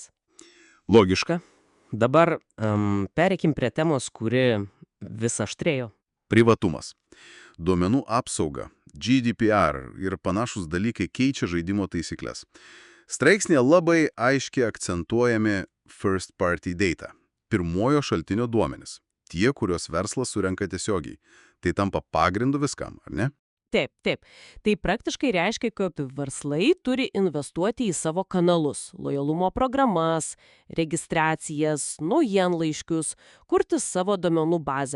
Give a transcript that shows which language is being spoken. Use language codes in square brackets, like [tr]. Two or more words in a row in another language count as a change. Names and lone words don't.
[lt] Logiška. Dabar pereikim prie temos, kuri vis aštrėjo. Privatumas. Duomenų apsauga, GDPR ir panašus dalykai keičia žaidimo taisyklės. Straipsnėje labai aiškiai akcentuojami [en] first party data, [lt] pirmojo šaltinio duomenys, tie, kuriuos verslas surenka tiesiogiai. Tai tampa pagrindu viskam, ar ne? Taip. Tai praktiškai reiškia, kad verslai turi investuoti į savo kanalus, lojalumo programas, registracijas, naujienlaiškius, kurti savo duomenų bazę.